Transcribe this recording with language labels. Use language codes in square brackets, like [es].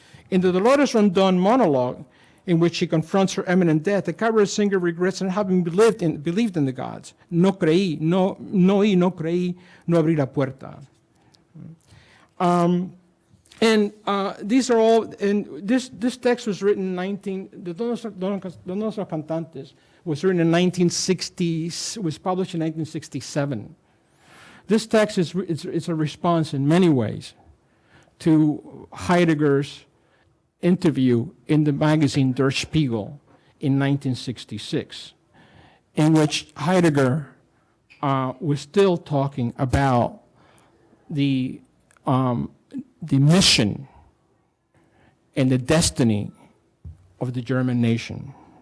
[en] In the Dolores Rondon monologue, in which she confronts her imminent death, the cabaret singer regrets not having believed in the gods. [es] No creí, no creí, no abrí la puerta. [en] These are all, and this text was written the Donos los Cantantes was written in 1960, was published in 1967. This text it's a response in many ways to Heidegger's interview in the magazine Der Spiegel in 1966, in which Heidegger was still talking about the mission and the destiny of the German nation.